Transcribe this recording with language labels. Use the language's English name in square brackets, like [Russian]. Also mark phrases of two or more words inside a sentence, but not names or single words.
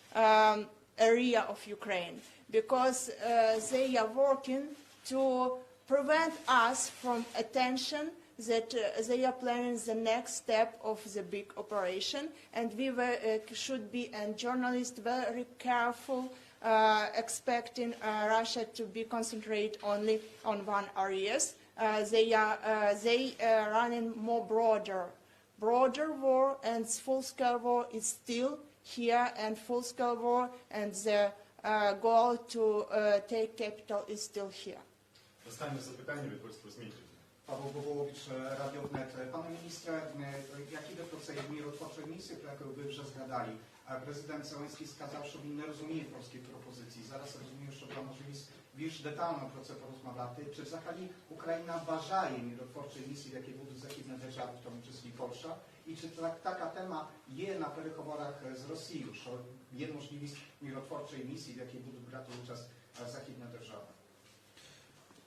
[English] area of Ukraine, because they are working to prevent us from attention that they are planning the next step of the big operation, and we should be, and journalists, very careful, expecting Russia to be concentrated only on one areas. They are running more broader war, and full-scale war is still here, and full-scale war, and the goal to take capital is still here. [Polish] Dostajemy zapytanie Polskiego Zmienki. Paweł Bobołowicz, Radio Wnet. Panie ministrze, jakie dotyczy mierotwórczej misji, jaką wy [Ukrainian] вже згадали, президент Зеленський сказав, що він не розуміє польських пропозицій. Зараз розумію, що там можливість більш детально про це порозмовляти. Чи взагалі Україна бажає миротворчої місії, в якій будуть західні держави, в тому числі Польща? І чи така тема є на переговорах з Росією, що є можливість миротворчої місії, в якій будуть брати участь західні держави?